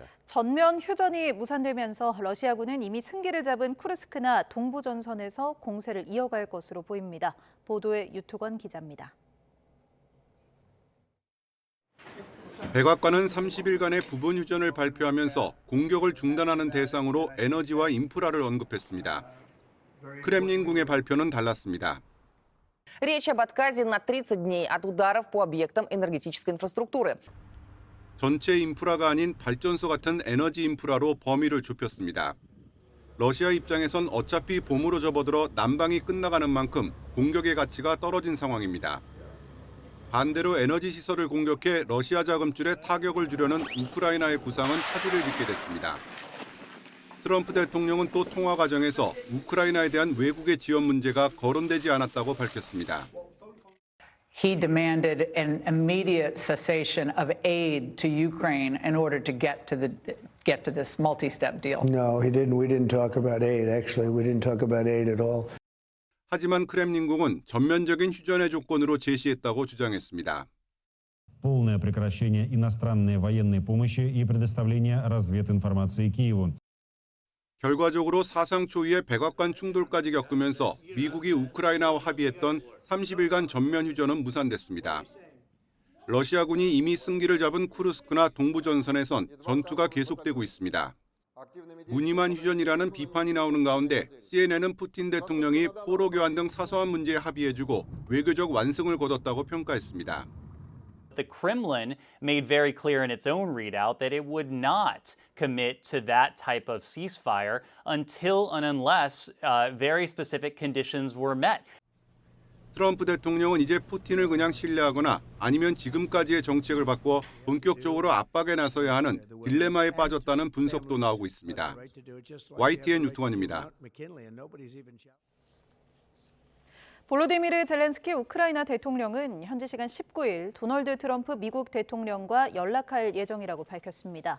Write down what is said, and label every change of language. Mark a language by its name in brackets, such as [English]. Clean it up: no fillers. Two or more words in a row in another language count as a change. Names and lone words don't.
[Korean] 전면 휴전이 무산되면서 러시아군은 이미 승기를 잡은 쿠르스크나 동부전선에서 공세를 이어갈 것으로 보입니다. 보도에 유투건 기자입니다. 백악관은 30일간의 부분 휴전을 발표하면서 공격을 중단하는 대상으로 에너지와 인프라를 언급했습니다. 크렘린궁의 발표는 달랐습니다. [Russian] Речь об отказе на 30 дней от ударов по объектам энергетической инфраструктуры. [Korean] 전체 인프라가 아닌 발전소 같은 에너지 인프라로 범위를 좁혔습니다. 러시아 입장에선 어차피 봄으로 접어들어 난방이 끝나가는 만큼 공격의 가치가 떨어진 상황입니다. 반대로 에너지 시설을 공격해 러시아 자금줄에 타격을 주려는 우크라이나의 구상은 차질을 빚게 됐습니다. 트럼프 대통령은 또 통화 과정에서 우크라이나에 대한 외국의 지원 문제가 거론되지 않았다고 밝혔습니다. [English] He demanded an immediate cessation of aid to Ukraine in order to get to this multi-step deal. No, he didn't. We didn't talk about aid. Actually, we didn't talk about aid at all. [Korean] 하지만 크렘린궁은 전면적인 휴전의 조건으로 제시했다고 주장했습니다. [Russian] Полное прекращение иностранной военной помощи и предоставление развединформации Киеву. [Korean] 결과적으로 사상 초유의 백악관 충돌까지 겪으면서 미국이 우크라이나와 합의했던 30일간 전면 휴전은 무산됐습니다. 러시아군이 이미 승기를 잡은 쿠르스크나 동부 전선에선 전투가 계속되고 있습니다. 무늬만 휴전이라는 비판이 나오는 가운데 CNN은 푸틴 대통령이 포로 교환 등 사소한 문제에 합의해주고 외교적 완승을 거뒀다고 평가했습니다. [English] The Kremlin made very clear in its own readout that it would not commit to that type of ceasefire until and unless very specific conditions were met. [Korean] 트럼프 대통령은 이제 푸틴을 그냥 신뢰하거나 아니면 지금까지의 정책을 바꿔 본격적으로 압박에 나서야 하는 딜레마에 빠졌다는 분석도 나오고 있습니다. YTN 유통환입니다. 볼로디미르 젤렌스키 우크라이나 대통령은 현지 시간 19일 도널드 트럼프 미국 대통령과 연락할 예정이라고 밝혔습니다.